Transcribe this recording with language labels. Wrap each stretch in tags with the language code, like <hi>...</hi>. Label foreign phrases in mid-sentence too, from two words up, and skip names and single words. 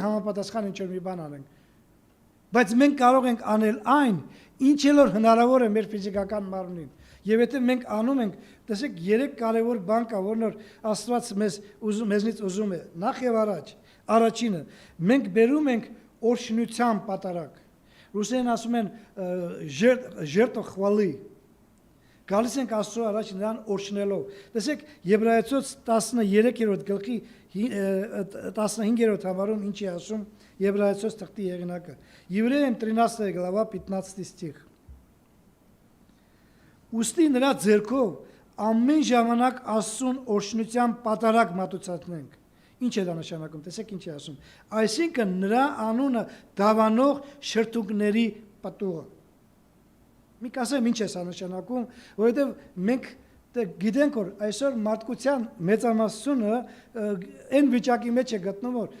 <hy>համապատասխան ինչ-որ մի բան անենք։ Բայց մենք կարող ենք անել այն, ինչ որ հնարավոր է մեր ֆիզիկական մարմնին։ Եվ եթե մենք անում ենք, տեսեք, 3 կարևոր բան կա, որոնց Աստված մեզնից ուզում է։ Նախ եւ առաջ, առաջինը, մենք բերում ենք օրհնության պատարագ։ Ռուսերեն ասում են</hy> <ru>жертва хвалы։</ru> <hy>Գալիս ենք Աստծո առաջ նրան օրհնելով։ Տեսեք, Եբրայեցոց 13-րդ գլխի 15-րդ համարում ինչ է ասում Եբրայեցոց թղթի եղանակը։</hy> <ru>Евреям 13 глава 15 стих։</ru> <hy>Ուստի նրա ձեռքով ամեն ժամանակ Աստծուն օրհնության պատարագ մատուցանենք։ Ինչ է դա նշանակում, տեսեք ինչ է ասում։ Այսինքն նրա անունը դավանող շրթունքների պատուղը։ Մի կասեմ ինչ է սա նշանակում, որովհետև մենք գիտենք, որ այսօր մարդկության մեծամասնությունը այն վիճակի մեջ է գտնվում, որ</hy>